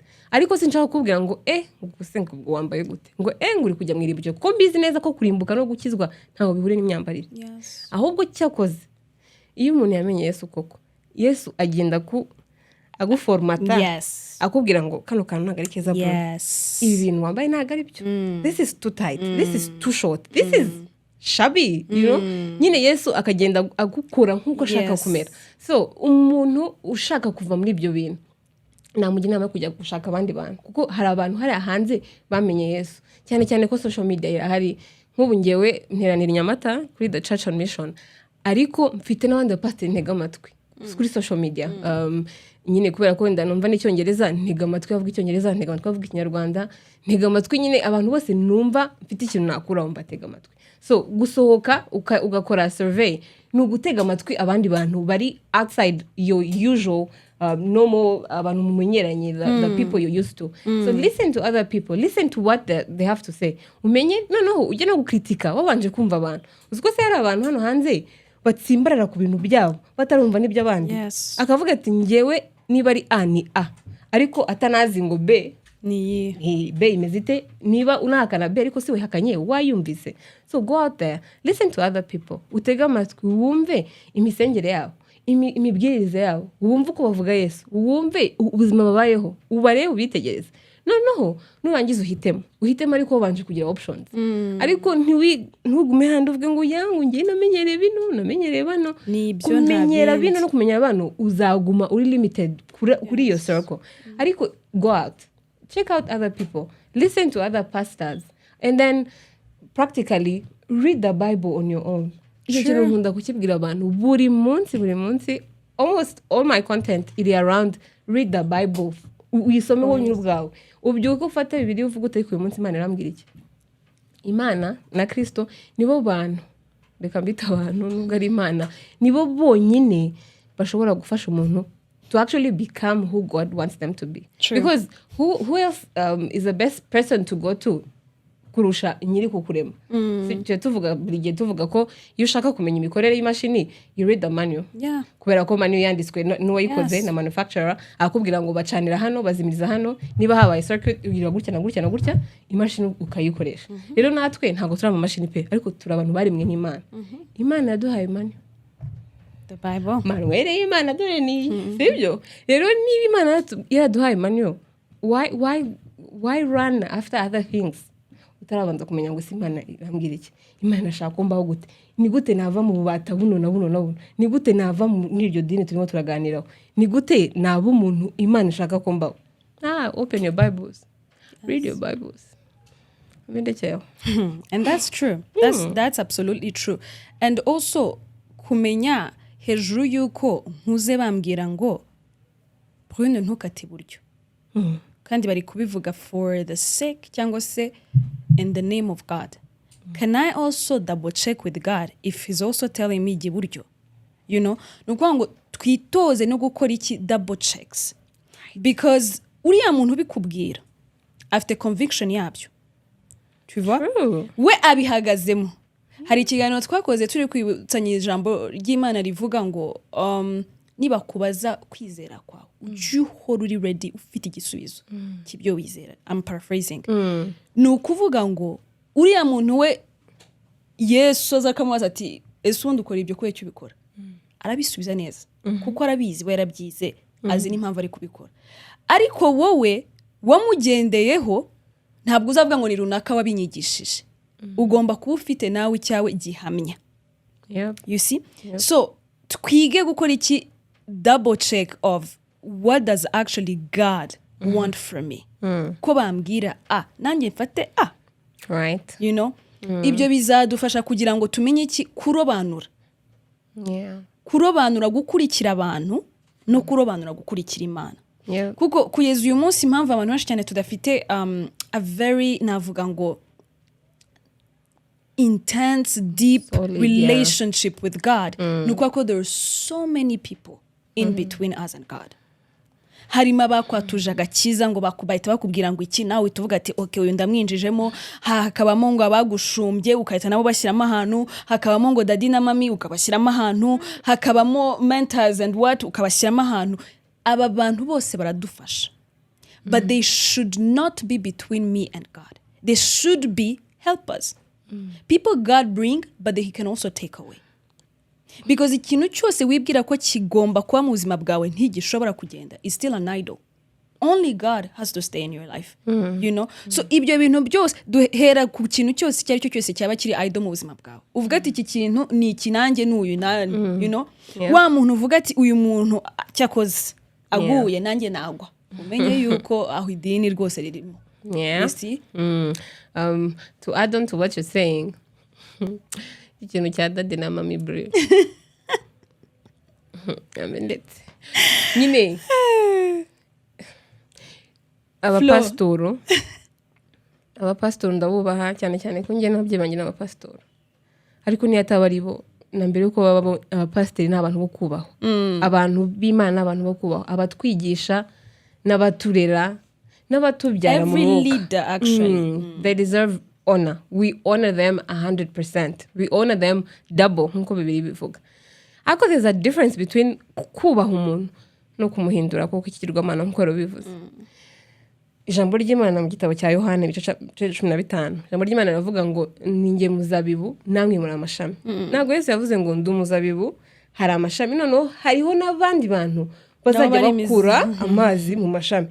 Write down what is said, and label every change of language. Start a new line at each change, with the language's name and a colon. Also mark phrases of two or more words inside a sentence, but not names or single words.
Kinyarwanda: Ariko sinshaka kubwira ngo ubuse ngo wambaye gute, ngo nguri kujya mwirimbukira, kuko mbizi neza ko kurimbuka no gukizwa ntaho bihure n'imyambarire.
English: Yes.
Kinyarwanda: Ahubwo cyakoze iyo umuntu yamenye Yesu koko, Yesu agenda aguformata.
English: Yes.
Kinyarwanda: Akubwira ngo kano kantu ntago ari keza bro.
English: Yes.
Kinyarwanda: Ibi bintu wambaye ntago ari byo.
English: This is too tight. This is too short. This is shabby, you know.
Kinyarwanda: Nyine Yesu akagenda agukura nk'uko ashaka kumera. So umuntu ushaka kuva muri ibyo bintu namugira inama yo kujya gushaka abandi bantu, kuko hari abantu hari hanze bamenye Yesu, cyane cyane ko
English: social media
Kinyarwanda: irahari. Nk'ubu ngewe nteranira Nyamata kuri the church on mission, ariko mfite n'abandi bapasiteri ntega amatwi kuri
English: social media.
Kinyarwanda: Nyine kubera ko wenda numva n'icyongereza ntega amatwi bavuga icyongereza, ntega amatwi bavuga ikinyarwanda, ntega amatwi nyine abantu bose numva mfite ikintu nakuraho mbatega amatwi. So gusohoka ugakora survey ni ugutega amatwi abandi bantu bari
English: outside your usual normal
Kinyarwanda: abantu mumenyeranye,
English: the people you're used to. So listen to other people, listen to what they have to say.
Kinyarwanda: Umenye noneho ujye no gukritika wabanje kumva abantu. Uziko se hari abantu hano hanze batsimbarara ku bintu byabo batarumva n'ibyo abandi.
English: Yes.
Kinyarwanda: Akavuga ati ngewe niba ari A ni A, ariko atanazi ngo B ni B imeze ite, niba unahakana B ariko si we hakanye wayumvise.
English: So go out there, listen to other people,
Kinyarwanda: utega amatwi wumve imisengere yabo, imibwirize yabo, wumve uko bavuga Yesu, wumve ubuzima babayeho, ubarebe ubitegereze. Noneho nurangiza uhitemo ariko wabanje kugira options. Ariko ntugume handi uvuge ngo yangu ngiye namenyereye bino namenyereye bano. Kumenyera bino no kumenyera bano uzaguma uri limited kuri iyo circle.
English: Ariko go out, check out other people, listen to other pastors, and then practically read the Bible on your own.
Kinyarwanda: Iyo nkunda kukibwira abantu buri munsi
English: almost all my content is around read the Bible.
Kinyarwanda: Uyisome wonyine ubwawe, ubyuka ufata Bibiliya uvuga uti uyu munsi Imana irambwira iki. Imana na Kristo nibo bantu, reka mbita abantu nubwo ari Imana, nibo bonyine bashobora gufasha umuntu
English: to actually become who God wants them to be. True. Because who else is the best person to go to
Kinyarwanda: kurusha nyiri kukurema. Buri gihe tuvuga ko iyo ushaka kumenya imikorere y'imashini
English: you read the manual. Yeah.
Kinyarwanda: Kubera ko manual yanditswe n'uwayikoze na manufacturer, akubwira ngo bacanira hano bazimiriza hano, niba habaye circuit ugira gutya na gutya na gutya, imashini ukayikoresha. Rero natwe ntago turi mu mashini pe, ariko turi abantu barimwe n'Imana. Imana yaduhaye manual,
English: the Bible.
Kinyarwanda: manual y'Imana dore ni sibyo. Rero niba Imana yaduhaye manual,
English: why run after other things?
Kinyarwanda: Utarabanza kumenya ngo Imana irambwira iki, Imana ashaka ko mbaho gute, ni gute nava mu bubata buno na buno, ni gute nava muri iryo dini turimo turaganiraho, ni gute naba umuntu Imana ishaka ko mbaho.
English: Open your Bibles, read your Bibles. And that's true. That's absolutely true. And also
Kinyarwanda: kumenya hejuru yuko nkuze bambwira ngo Brune ntukate iburyo kandi bari kubivuga
English: for the sake
Kinyarwanda: cyangwa se
English: in the name of God. Can I also double check with God if he's also telling me jya iburyo? You know,
Kinyarwanda: nukuvuga ngo twitoze no gukora iki
English: double checks,
Kinyarwanda: because uriya muntu ubikubwira afite conviction yabyo,
French: tu vois,
Kinyarwanda: we abihagazemo. Hari ikiganiro twakoze turi kwibutsanya ijambo ry'Imana rivuga ngo niba kubaza kwizera kwawe ujye uhora uri ready ufite igisubizo cy'ibyo wizera.
English: I'm paraphrasing.
Kinyarwanda: Ni ukuvuga ngo uriya muntu we Yesu aza akamubaza ati ese undi ukora ibyo kubera icyo ubikora, arabisubiza neza kuko arabizi, we yarabyize, azi n'impamvu ari kubikora. Ariko wowe wamugendeyeho ntabwo uzavuga ngo ni runaka wabinyigishije, ugomba kuba ufite nawe icyawe gihamya.
English: You see? So
Kinyarwanda: twige gukora iki
English: double check of what does actually God want from me.
Kinyarwanda: Ko bambwira nanjye mfate
English: right, you know.
Kinyarwanda: Ibyo bizadufasha kugira ngo tumenye iki kurobanura. Kurobanura gukurikira abantu no kurobanura gukurikira Imana. Kuko kugeza uyu munsi impamvu abantu benshi cyane tudafite
English: a very
Kinyarwanda: navuga ngo
English: intense deep solid, relationship with God,
Kinyarwanda: nuko ko
English: there are so many people in between us and God.
Kinyarwanda: Harimo abakwatuje agakiza ngo bakubahita bakubwira ngo iki nawe tuvuga ati okay uyu ndamwinjijemo, hakabamo ngo abagushumbye ukahita nabo bashyiramo ahantu, hakabamo ngo daddy na mami ukabashyiramo ahantu, hakabamo
English: mentors and what
Kinyarwanda: ukabashyiramo ahantu. Aba bantu bose baradufasha,
English: but they should not be between me and God. They should be helpers. People God bring, but he can also take away.
Kinyarwanda: Because ikintu cyose wibwira ko kigomba kuba mu buzima bwawe ntigishobora kugenda
English: is still an idol. Only God has to stay in your life. You know?
Kinyarwanda: So ibyo bintu byose duhera ku kintu cyose cyari cyo cyose cyaba kiri idol mu buzima bwawe. Uvuga ati iki kintu ni ikinange n'uyu nani,
English: you know?
Kinyarwanda: Wa muntu uvuga ati uyu muntu cyakoze aguye nanjye nagwa. Umenye yuko aho idini rwose ririmo.
English: You see? To add on to what you're saying,
Kinyarwanda: ikintu cya daddy na mami bro. Ndetse nyine abapastoro ndabubaha cyane cyane ko ngiye nabyibangira n'abapastoro, ariko niyo atabari bo na mbere yuko baba abapasteri n'abantu bo kubaho, abantu b'Imana, abantu bo kubaho, abatwigisha n'abaturera n'abatubyara mu mwuka.
English: Every leader actually they deserve honor. We honor them 100%. We honor them double
Kinyarwanda: nkuko Bibiri bivuga. Ariko
English: there's a difference between
Kinyarwanda: kubaha umuntu no kumuhindura kuko ikigirwamana nkuko bivuze. Ijambo ry'Imana mu gitabo cya Yohana ibice 15, ijambo ry'Imana rivuga ngo ninjye muzabibu namwe muri amashami. Ntabwo Yesu yavuze ngo ndi umuzabibu hari amashami, noneho hariho n'abandi bantu bazajya bakura amazi mu mashami.